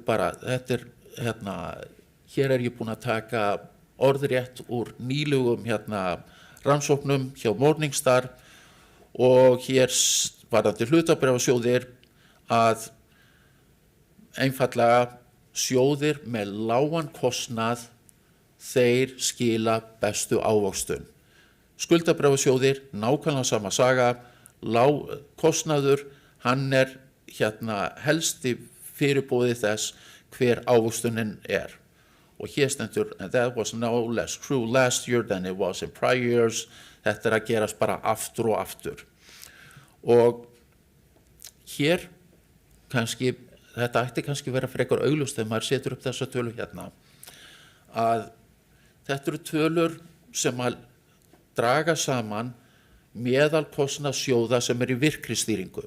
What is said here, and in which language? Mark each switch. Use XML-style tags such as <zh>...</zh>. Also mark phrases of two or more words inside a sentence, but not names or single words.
<is>hér ég búin að taka orðrétt úr nýlegum rannsóknum hjá Morningstar og hér varðandi hlutabréfasjóðir að einfaldlega sjóðir með lágan kostnað þeir skila bestu ávöxtun. Skuldabréfasjóðir, nákvæmlega sama saga, kostnaður, hann helsti fyrirboði þess hver ávöxtunin Og hér stendur,</is> <en>and that was no less true last year than it was in prior years.</en> <is>Þetta að gerast bara aftur og aftur. Og hér kannski, þetta ætti kannski vera frekar augljóst þegar maður setur upp þessa tölu að þetta eru tölur sem að draga saman meðalkostnað sjóða sem í virkri stýringu.</is>